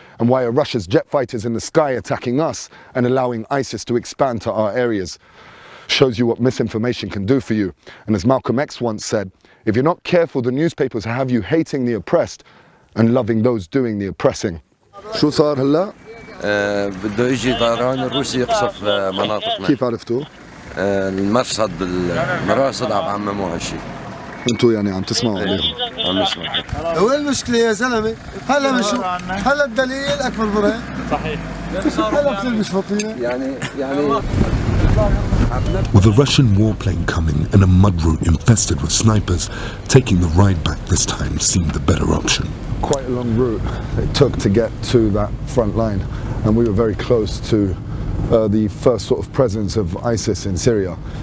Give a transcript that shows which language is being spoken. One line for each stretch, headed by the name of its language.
English: And why are Russia's jet fighters in the sky attacking us and allowing ISIS to expand to our areas? Shows you what misinformation can do for you. And as Malcolm X once said, if you're not careful, the newspapers have you hating the oppressed and loving those doing the oppressing.
Arabic: شو صار هلا؟ بده يجي طيران الروسي يقصف مناطقنا. كيف عرفتوا؟ المراصد عم عمموا هالشيء. انتوا يعني عم تسمعوا عليهم. عم نسمع. وين المشكلة يا زلمة؟ هلا بنشوف هلا الدليل أكبر برهان. صحيح. هلا بصير مش فاطينة. يعني
English: With a Russian warplane coming and a mud route infested with snipers, taking the ride back this time seemed the better option. Quite a long route it took to get to that front line, and we were very close to the first sort of presence of ISIS in Syria.